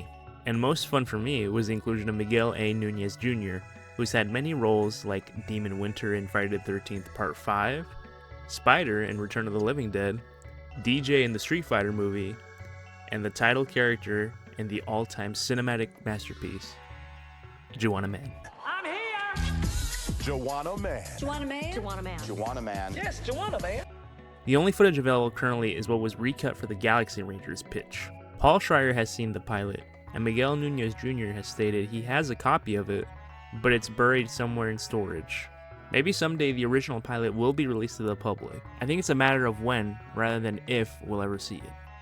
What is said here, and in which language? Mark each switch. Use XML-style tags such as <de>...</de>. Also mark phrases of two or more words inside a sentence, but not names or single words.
<en>And most fun for me was the inclusion of Miguel A. Nunez Jr., who's had many roles like Demon Winter in Friday the 13th Part 5, Spider in Return of the Living Dead, DJ in the Street Fighter movie, and the title character in the all-time cinematic masterpiece, Juwanna Mann. I'm here! Juwanna Mann. Juwanna Mann? Juwanna Mann. Juwanna Mann. Yes, Juwanna Mann. The only footage available currently is what was recut for the Galaxy Rangers pitch. Paul Schreier has seen the pilot, and Miguel Nunez Jr. has stated he has a copy of it, but it's buried somewhere in storage. Maybe someday the original pilot will be released to the public. I think it's a matter of when, rather than if, we'll ever see it.</en>